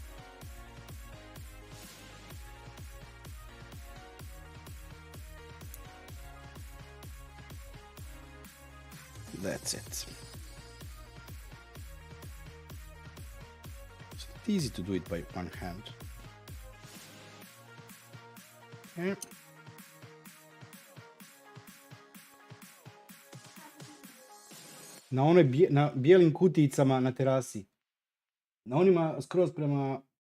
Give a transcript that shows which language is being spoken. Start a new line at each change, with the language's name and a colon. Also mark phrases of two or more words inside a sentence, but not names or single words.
English: That's it. It's easy to do it by one hand. Okay.
Croatian: Na onoj na bijelim kutijicama na terasi. Na onima skroz prema...